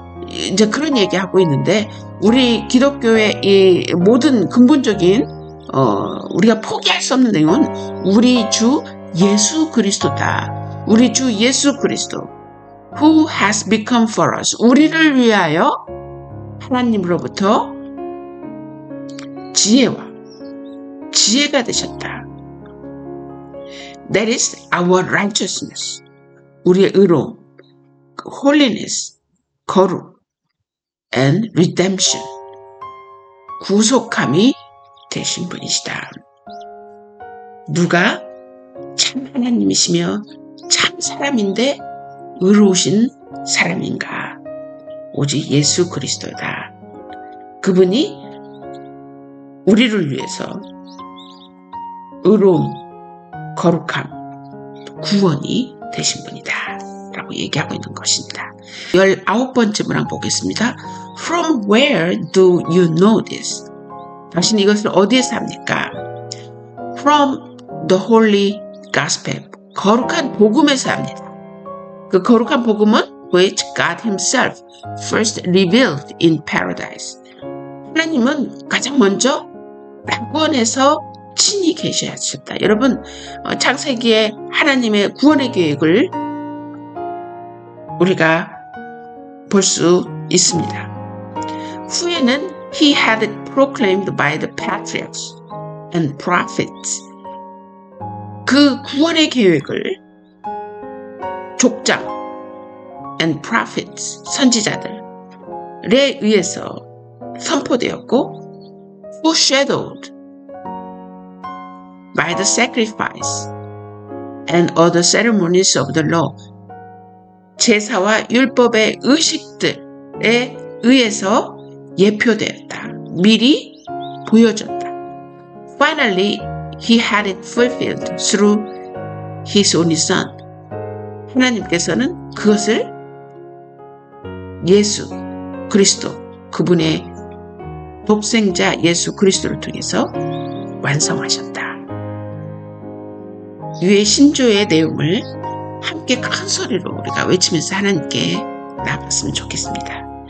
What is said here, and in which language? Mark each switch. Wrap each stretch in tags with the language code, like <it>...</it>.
<ko>이제 그런 얘기하고 있는데 우리 기독교의 이 모든 근본적인 우리가 포기할 수 없는 내용은 우리 주 예수 그리스도다. 우리 주 예수 그리스도</ko> <en>who has become for us</en> <ko>우리를 위하여 하나님으로부터 지혜가 되셨다.</ko> <en>That is our righteousness.</en> <ko>우리의 의로움, holiness, 거룩, and redemption. 구속함이 되신 분이시다. 누가 참 하나님이시며 참 사람인데 의로우신 사람인가? 오직 예수 그리스도다. 그분이 우리를 위해서 의로움, 거룩함, 구원이 되신 분이다 라고 얘기하고 있는 것입니다. 19번째 문항 보겠습니다.</ko> <en>From where do you know this?</en> <ko>당신 이것을 어디에서 합니까?</ko> <en>From the Holy Gospel.</en> <ko>거룩한 복음에서 합니다. 그 거룩한 복음은</ko> <en>which God himself first revealed in paradise.</en> <ko>하나님은 가장 먼저 낙원에서 친히 계셔하셨다. 여러분 창세기에 하나님의 구원의 계획을 우리가 볼 수 있습니다. 후에는</ko> <en>he had it proclaimed by the patriarchs and prophets.</en> <ko>그 구원의 계획을 족장 and prophets, 선지자들에 의해서 선포되었고</ko> <en>foreshadowed by the sacrifice and other ceremonies of the law,</en> <ko>제사와 율법의 의식들에 의해서 예표되었다. 미리 보여졌다.</ko> <en>Finally, he had it fulfilled through his only son.</en> <ko>하나님께서는 그것을 예수 그리스도, 그분의 독생자 예수 그리스도를 통해서 완성하셨다. 위의 신조의 내용을 함께 큰 소리로 우리가 외치면서 하나님께 나아갔으면 좋겠습니다.</ko>